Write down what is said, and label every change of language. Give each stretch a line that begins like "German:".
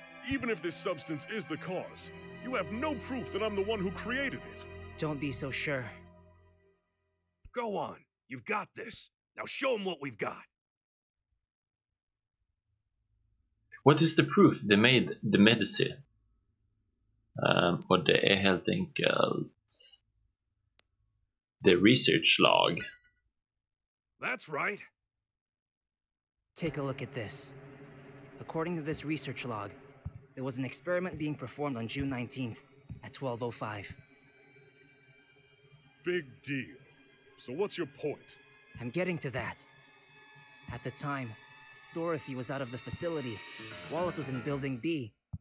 English: Even if this substance is the cause, you have no proof that I'm the one who created it. Don't be so sure. Go on. You've got this. Now show him what we've got. What is the proof they made the medicine?
Swedish: Och det är helt enkelt
English: the research log. That's right. Take a look at this. According to this research log, there was an experiment being performed on June 19th at 12:05. Big deal. So what's your point? I'm getting to that. At the time, Dorothy was out of the facility. Wallace was in Building B.